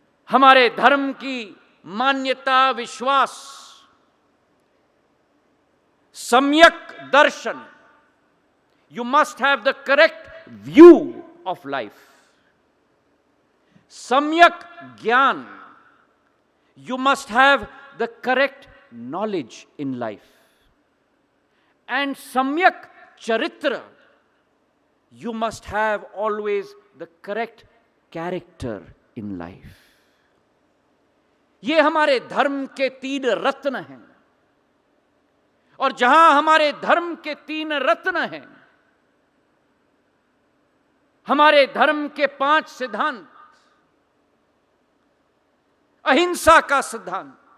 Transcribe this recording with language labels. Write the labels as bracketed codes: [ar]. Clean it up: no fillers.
[hi] हमारे धर्म की मान्यता, विश्वास, सम्यक दर्शन, [en] You must have the correct view of life. सम्यक ज्ञान, you must have the correct knowledge in life. And samyak charitra, you must have always the correct character in life. [hi] ये हमारे धर्म के 3 रत्न हैं, और जहां हमारे धर्म के 3 रत्न हैं, हमारे धर्म के 5 सिद्धांत, अहिंसा का सिद्धांत,